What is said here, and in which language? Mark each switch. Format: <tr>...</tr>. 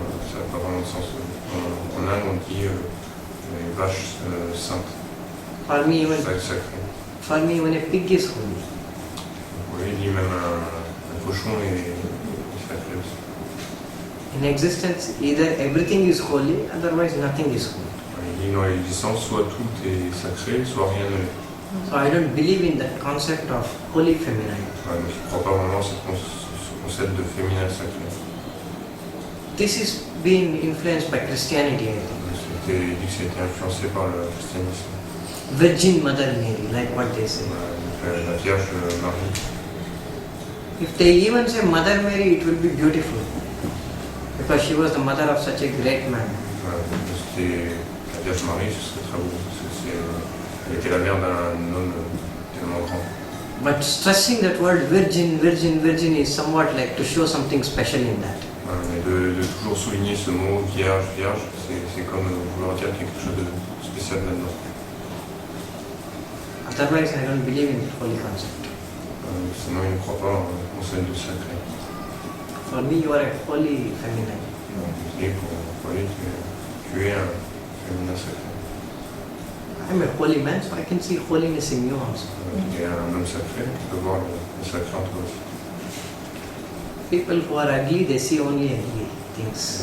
<fr>Ça n'a pas vraiment de sens. En Inde, on dit les vaches saintes,</fr> <en>For me even</en> <fr>sacrées.</fr> <en>a pig is holy.</en> <fr>Oui, il dit même un cochon est sacré aussi.</fr> <en>In existence, either everything is holy, otherwise nothing is holy.</en> <fr>Il dit dans l'existence, soit tout est sacré, soit rien ne l'est.</fr> <en>So I don't believe in that concept of holy feminine.</en> <fr>Ouais, mais je ne crois pas vraiment à ce concept de féminin sacré.</fr> <en>This is being influenced by Christianity, I think.</en> <fr>Il dit que ça a été influencé par le christianisme.</fr> <en>Virgin Mother Mary, like what they say.</en> <fr>La Vierge Marie.</fr> <en>If they even say Mother Mary, it will be beautiful. Because she was the mother of such a great man.</en> <fr>C'était la Vierge Marie, ce serait très beau. Elle était la mère d'un homme tellement grand.</fr> <en>But stressing that word virgin, virgin, virgin is somewhat like to show something special in that.</en> <fr>Mais de toujours souligner ce mot vierge, vierge, c'est comme vouloir dire quelque chose de spécial là-dedans.</fr> <en>Otherwise, I don't believe in the holy concept.</en> <fr>Sinon, il ne croit pas au concept de sacré.</fr> <en>For me, you are a holy feminine.</en> <fr>Et pour lui, tu es un féminin sacré.</fr> <en>I'm a holy man, so I can see holiness in you also.</en> <fr>Tu es un homme sacré, tu peux voir le sacré en toi aussi.</fr> <en>People who are ugly, they see only ugly things.</en>